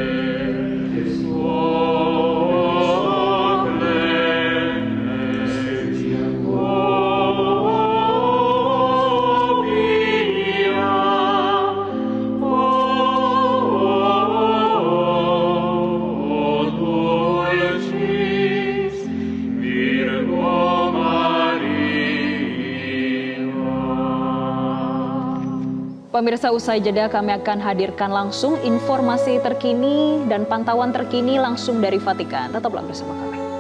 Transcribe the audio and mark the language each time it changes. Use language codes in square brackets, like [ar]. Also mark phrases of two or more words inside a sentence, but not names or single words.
[la] O clemens, o pia, o dulcis Virgo Maria. [id] Pemirsa, usai jeda kami akan hadirkan langsung informasi terkini dan pantauan terkini langsung dari Vatikan. Tetaplah bersama kami.